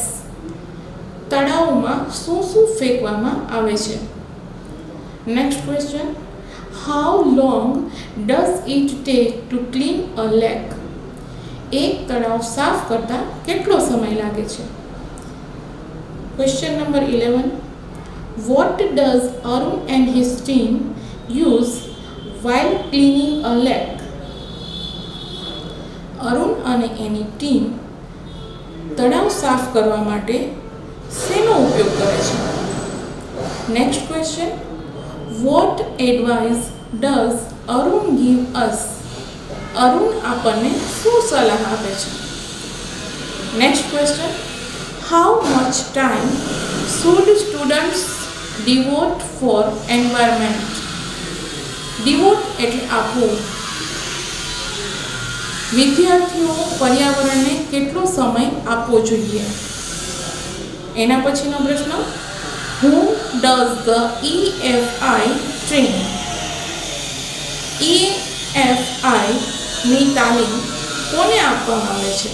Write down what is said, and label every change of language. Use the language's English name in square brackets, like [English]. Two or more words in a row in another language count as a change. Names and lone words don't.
[Gujarati] તળાવમાં શું શું ફેંકવામાં આવે છે? [English] Next question, how long does it take to clean a lake? [Gujarati] એક તળાવ સાફ કરતા કેટલો સમય લાગે છે? [English] question number [Gujarati] 11, [English] what does Arun and his team use while cleaning a lake? [Gujarati] અરુણ અને એની ટીમ તળાવ સાફ કરવા માટે શેનો ઉપયોગ કરે છે? [English] Next question, what advice does Arun give us? [Gujarati] અરુણ આપણને શું સલાહ આપે છે? [English] નેક્સ્ટ ક્વેશ્ચન, how much time should students devote for environment? [Gujarati] devote એટલે આપવું. વિદ્યાર્થીઓ પર્યાવરણને કેટલો સમય આપવો આપવો જોઈએ. એના પછીનો પ્રશ્ન, [English] Who does the EFI train? [Gujarati] EFI ની તાલીમ કોને આપવામાં આવે છે?